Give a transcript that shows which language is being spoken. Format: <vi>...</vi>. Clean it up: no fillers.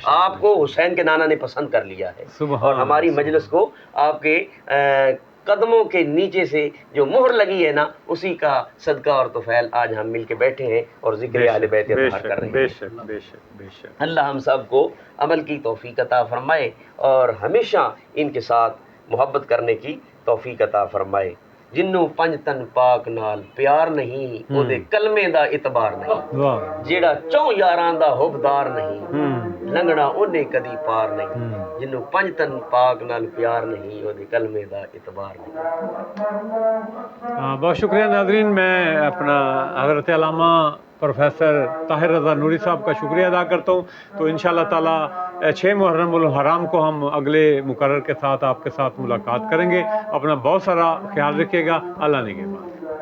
<ur>آپ کو حسین کے نانا نے پسند کر لیا ہے، اور ہماری مجلس کو آپ کے قدموں کے نیچے سے جو مہر لگی ہے نا، اسی کا صدقہ اور طفیل آج ہم مل کے بیٹھے ہیں اور ذکر اہل بیت اطہار کر رہے ہیں. اللہ ہم سب کو عمل کی توفیق عطا فرمائے اور ہمیشہ ان کے ساتھ محبت کرنے کی توفیق عطا فرمائے.</ur> <pa>جنوں پنج تن پاک نال پیار نہیں، او دے کلمے دا اعتبار نہیں. جیڑا چوں یاراں دا حبدار نہیں، لنگڑا اونے کدی پار نہیں. جنوں پنج تن پاک نال پیار نہیں، او دے کلمے دا اعتبار نہیں.</pa> <ur>بہت شکریہ ناظرین. میں اپنا حضرت علامہ پروفیسر طاہر رضا نوری صاحب کا شکریہ ادا کرتا ہوں. تو انشاءاللہ تعالی 6 محرم الحرام کو ہم اگلے مقرر کے ساتھ آپ کے ساتھ ملاقات کریں گے. اپنا بہت سارا خیال رکھیے گا. اللہ نگہبان.</ur>